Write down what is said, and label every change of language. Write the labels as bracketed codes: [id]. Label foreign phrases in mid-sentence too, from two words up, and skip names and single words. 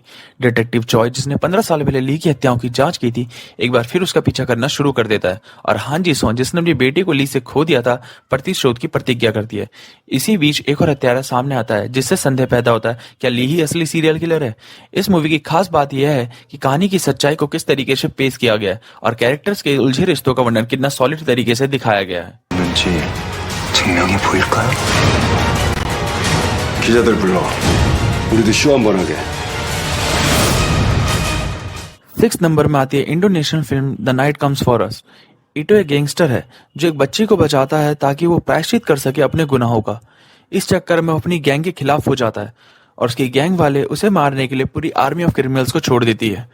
[hi] डिटेक्टिव चॉय, जिसने 15 साल पहले ली की हत्याओं की जांच की थी, एक बार फिर उसका पीछा करना शुरू कर देता है, और हान जी सोन, जिसने अपनी बेटी को ली से खो दिया था, प्रतिशोध की प्रतिज्ञा करती है। इसी बीच एक और हत्यारा सामने आता है, जिससे संदेह पैदा होता है क्या ली ही असली [en] serial killer [hi] है। इस मूवी की खास बात यह है कि कहानी की सच्चाई को किस तरीके से पेश किया गया है और कैरेक्टर्स के उलझे रिश्तों का वर्णन कितना सॉलिड तरीके से दिखाया गया है। [ko] 증명이 보일까요? 기자들 불러. 우리도 쇼 한번 하게. [en] six number [hi] में आती है इंडोनेशियन फिल्म द नाइट कम्स फॉर अस। इटो एक गैंगस्टर है जो एक बच्ची को बचाता है ताकि वो प्रायश्चित कर सके अपने गुनाहों का। इस चक्कर में वो अपनी गैंग के खिलाफ हो जाता है और उसकी गैंग वाले उसे मारने के लिए पूरी [en] army of criminals [hi] को छोड़ देती है।